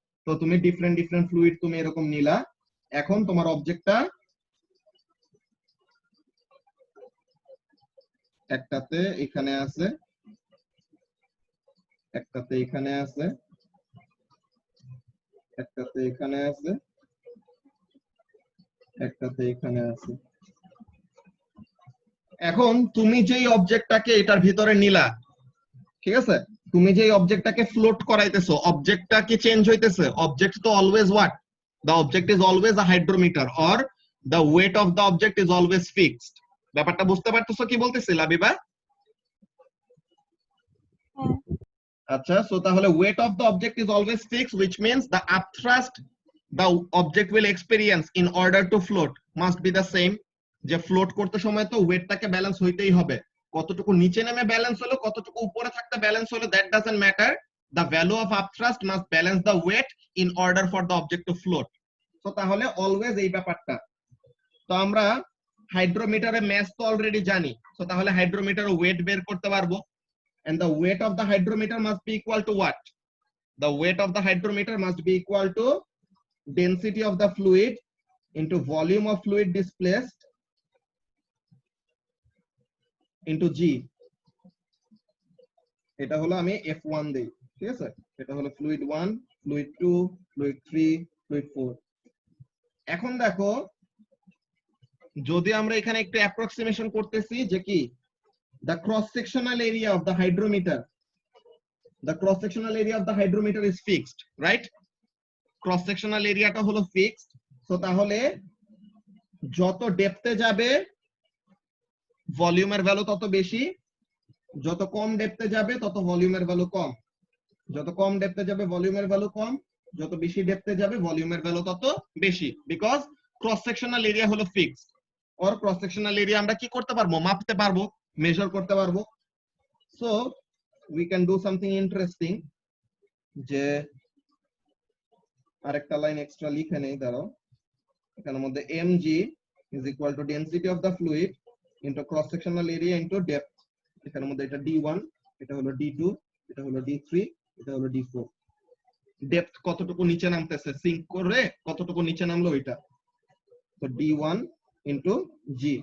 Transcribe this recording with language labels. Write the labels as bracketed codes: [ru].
[bn] তো তুমি different fluid তুমি এরকম নিলা। এখন তোমার অবজেক্টটা একটাতে এখানে আছে, একটাতে এখানে আছে, একটাতে এখানে আছে, একটাতে এখানে আছে। এখন তুমি যেই অবজেক্টটাকে এটার ভিতরে নিলা, ঠিক আছে, তুমি যেই অবজেক্টটাকে ফ্লোট করাইতেছো অবজেক্টটা কি চেঞ্জ হইতেছে? অবজেক্ট তো always what? [en] The object is always a hydrometer, or the weight of the object is always fixed. [bn] ব্যাপারটা বুঝতে পারতেছো কি বলতেছি লাবিবা? হ্যাঁ। আচ্ছা, সো তাহলে [en] weight of the object is always fixed, which means the upthrust the object will experience in order to float must be the same. [bn] যে float করতে সময় তো ওয়েটটাকে ব্যালেন্স হইতেই হবে, কতটুকু নিচে নেমে ব্যালেন্স হলো কতটুকু উপরে থাকতে ব্যালেন্স হলো that doesn't matter, [en] the value of upthrust must balance the weight in order for the object to float. [bn] So তাহলে অলওয়েজ এই ব্যাপারটা। তো আমরা হাইড্রোমিটারে ম্যাস তো অলরেডি জানি, সো তাহলে হাইড্রোমিটারে ওয়েট বের করতে পারবো, [en] and the weight of the hydrometer must be equal to what? The weight of the hydrometer must be equal to density of the fluid into volume of fluid displaced into g. [bn] এটা হলো আমি f1 দেই, ঠিক আছে? এটা হলো fluid 1, fluid 2, fluid 3, fluid 4. এখন দেখো যদি আমরা এখানে একটু অ্যাপ্রক্সিমেশন করতেছি যে কি [en] the cross sectional area of the hydrometer, the cross sectional area of the hydrometer is fixed, right? [bn] Cross sectional area টা হলো fixed, so তাহলে যত ডেপথে যাবে ভলিউমের ভ্যালু তত বেশি, যত কম ডেপথে যাবে তত ভলিউমের ভ্যালু কম, যত কম ডেপথে যাবে ভলিউমের ভ্যালু কম, যত বেশি ডেপথে যাবে ভলিউমের ভ্যালু তত বেশি, বিকজ ক্রস সেকশনাল এরিয়া হলো fixed. Or cross sectional area আমরা কি করতে পারবো? মাপতে পারবো, মেজার করতে পারবো। So we can do something interesting, যে আরেকটা লাইন এক্সট্রা লিখে নেই, দাঁড়াও। এখানের মধ্যে [en] mg is equal to density of the fluid into cross sectional area into depth, [bn] এখানের মধ্যে এটা d1, এটা হলো d2, এটা হলো d3, এটা হলো d4। ডেপথ কতটুকু নিচে নামতেছে সিঙ্ক করে কতটুকু নিচে নামলো ওইটা, তো d1 into g।